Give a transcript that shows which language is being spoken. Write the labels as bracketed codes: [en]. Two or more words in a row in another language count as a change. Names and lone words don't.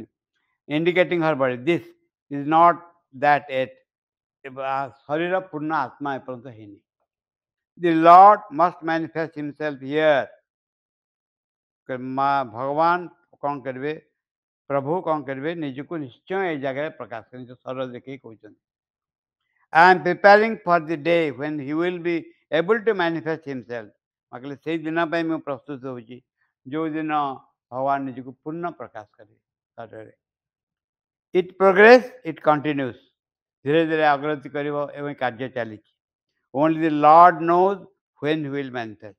[en] indicating her body this is not that yet. [or] ଶରୀର ପୂର୍ଣ୍ଣ ଆତ୍ମା ଏପର୍ଯ୍ୟନ୍ତ ହେଇନି। [en] the Lord must manifest himself here. [or] ମା ଭଗବାନ କ'ଣ କରିବେ, ପ୍ରଭୁ କ'ଣ କରିବେ, ନିଜକୁ ନିଶ୍ଚୟ ଏଇ ଜାଗାରେ ପ୍ରକାଶ କରିବେ। ନିଜ ଶରୀର ଦେଖେଇ କହୁଛନ୍ତି [en] I am preparing for the day when he will be able to manifest himself. [or] କହିଲେ ସେଇ ଦିନ ପାଇଁ ମୁଁ ପ୍ରସ୍ତୁତ ହେଉଛି ଯେଉଁ ଦିନ ଭଗବାନ ନିଜକୁ ପୂର୍ଣ୍ଣ ପ୍ରକାଶ କରିବେ ଶରୀରରେ। [en] it progress, it continues. [or] ଧୀରେ ଧୀରେ ଅଗ୍ରଗତି କରିବ ଏବଂ କାର୍ଯ୍ୟ ଚାଲିଛି। [en] only the Lord knows when he will manifest.